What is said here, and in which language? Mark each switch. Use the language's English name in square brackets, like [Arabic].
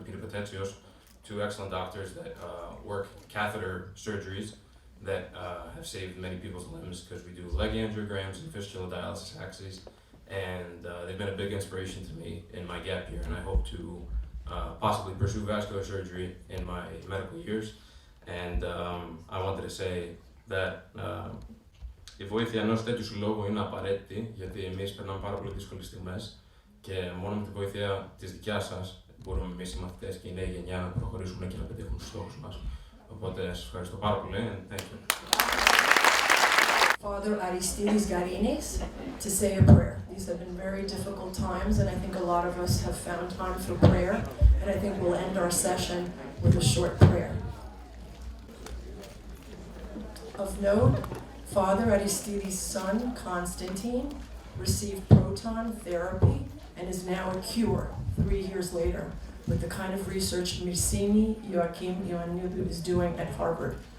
[English] Peter Patetsios, 2 excellent doctors that work catheter surgeries that have saved many people's limbs, because we do leg angiograms and fistula dialysis axes. And they've been a big inspiration to me in my gap year, and I hope to possibly pursue vascular surgery in my medical years. And I wanted to say that [Greek] η βοήθεια ενός τέτοιου συλλόγου είναι απαραίτητη, γιατί εμείς περνάμε πάρα πολύ δύσκολες στιγμές και μόνο με τη βοήθεια της δικιάς σας μπορούμε εμείς οι μαθητές και η νέα γενιά να προχωρήσουμε και να πετύχουμε τους στόχους μας. Οπότε σας ευχαριστώ πάρα πολύ [English] and thank you. Father Aristides Garinis to say a prayer. These have been very difficult times, and I think a lot of us have found time for prayer, and I think we'll end our session with a short prayer. Of note, Father Aristides' son, Constantine, received proton therapy and is now a cure 3 years later with the kind of research Mirsini Joachim Ioannidou is doing at Harvard.